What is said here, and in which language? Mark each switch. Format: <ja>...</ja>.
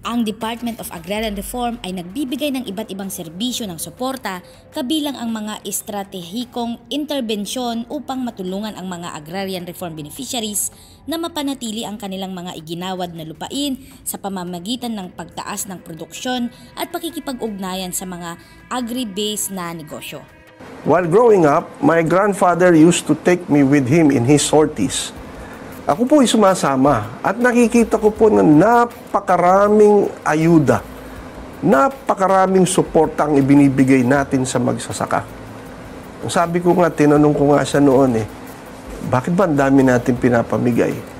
<tl>Ang Department of Agrarian Reform ay nagbibigay ng iba't ibang serbisyo ng suporta kabilang ang mga estratehikong interbensyon upang matulungan ang mga Agrarian Reform Beneficiaries na mapanatili ang kanilang mga iginawad na lupain sa pamamagitan ng pagtaas ng produksyon at pakikipag-ugnayan sa mga agri-based na negosyo.</tl> <en>While growing up, my grandfather used to take me with him in his sorties.</en> <tl>Ako po ay sumasama at nakikita ko po na napakaraming ayuda, napakaraming suporta ang ibinibigay natin sa magsasaka. Sabi ko nga, tinanong ko nga siya noon bakit ba ang dami natin pinapamigay?</tl>